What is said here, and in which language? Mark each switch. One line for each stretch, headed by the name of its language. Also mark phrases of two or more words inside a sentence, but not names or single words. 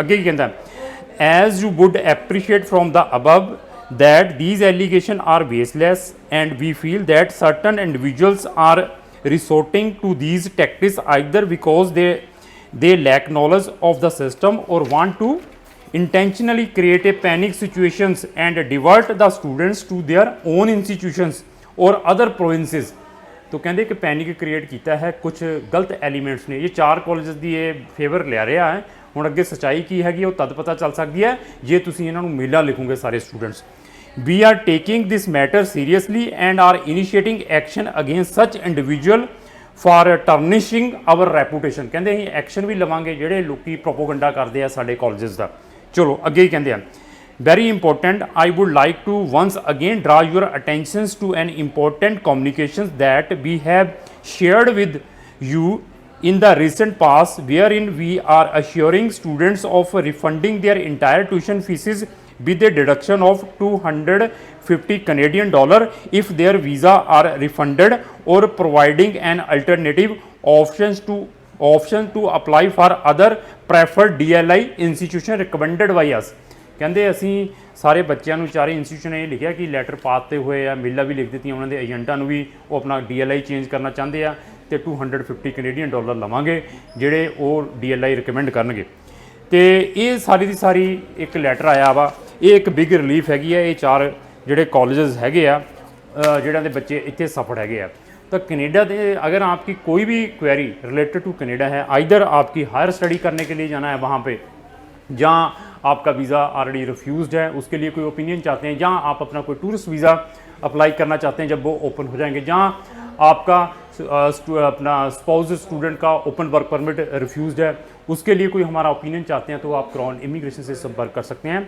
Punjabi: ਅੱਗੇ ਕੀ ਕਹਿੰਦਾ,
English: as you would appreciate from the above that these allegations are baseless and we feel that certain individuals are resorting to these tactics either because they lack knowledge of the system or want to intentionally create a panic situations and divert the students to their own institutions or other provinces।
Hindi: तो कहते कि
English: panic create
Hindi: किया है कुछ गलत एलीमेंट्स ने। ये 4 कॉलेजेस की ये फेवर लिया रहा है।
Punjabi: ਹੁਣ ਅੱਗੇ ਸੱਚਾਈ ਕੀ ਹੈਗੀ ਉਹ ਤਦ ਪਤਾ ਚੱਲ ਸਕਦੀ ਹੈ ਜੇ ਤੁਸੀਂ ਇਹਨਾਂ ਨੂੰ ਮੇਲਾ ਲਿਖੋਗੇ ਸਾਰੇ ਸਟੂਡੈਂਟਸ।
English: We are taking this matter seriously and are initiating action against such individual for tarnishing our reputation।
Punjabi: ਕਹਿੰਦੇ ਅਸੀਂ ਐਕਸ਼ਨ ਵੀ ਲਵਾਂਗੇ ਜਿਹੜੇ ਲੋਕੀ ਪ੍ਰੋਪੋਗੰਡਾ ਕਰਦੇ ਆ ਸਾਡੇ ਕਾਲਜਸ ਦਾ। ਚਲੋ ਅੱਗੇ ਹੀ ਕਹਿੰਦੇ ਆ
English: very important, I would like to once again draw your attentions to an important communications that we have shared with you in the recent past wherein we are assuring students of refunding their entire tuition fees with a deduction of $250 Canadian if their visa are refunded or providing an alternative option to apply for other preferred DLI institution recommended by us।
Punjabi: ਕਹਿੰਦੇ ਅਸੀਂ ਸਾਰੇ ਬੱਚਿਆਂ ਨੂੰ 4 ਇੰਸਟੀਟਿਊਸ਼ਨ ਨੇ ਇਹ ਲਿਖਿਆ ਕਿ ਲੈਟਰ ਪਾਤੇ ਹੋਏ ਆ, ਮੇਲਾ ਵੀ ਲਿਖ ਦਿੱਤੀਆਂ ਉਹਨਾਂ ਦੇ ਏਜੰਟਾਂ ਨੂੰ ਵੀ ਉਹ ਆਪਣਾ DLI ਚੇਂਜ ਕਰਨਾ ਚਾਹੁੰਦੇ ਆ ਤੇ $250 ਕੈਨੇਡੀਅਨ ਲਵਾਂਗੇ ਜਿਹੜੇ ਉਹ DLI ਰਿਕਮੈਂਡ ਕਰਨਗੇ। ਤੇ ਇਹ ਸਾਰੀ ਦੀ ਸਾਰੀ ਇੱਕ ਲੈਟਰ ਆਇਆ ਵਾ। ਇਹ ਇੱਕ
English: big relief
Punjabi: ਹੈਗੀ ਆ। ਇਹ 4 ਜਿਹੜੇ ਕਾਲਜਸ ਹੈਗੇ ਆ ਜਿਹੜਿਆਂ ਦੇ ਬੱਚੇ ਇੱਥੇ ਸਫਲ हैगे ਆ।
Hindi: तो कनेडा दे अगर आपकी कोई भी क्वेरी
English: related to Canada
Hindi: है, आइदर आपकी
English: higher study
Hindi: करने के लिए जाना है वहाँ पे जहाँ आपका
English: visa already refused
Hindi: है, उसके लिए कोई ओपिनियन चाहते हैं, जहाँ आप अपना कोई
English: tourist visa
Hindi: अप्लाई करना चाहते हैं जब वो ओपन हो जाएंगे, जहाँ आपका अपना
English: spouse student
Hindi: का
English: open work permit refused
Hindi: है, उसके लिए कोई हमारा ओपिनियन चाहते हैं तो आप क्राउन इमिग्रेशन से संपर्क कर सकते हैं।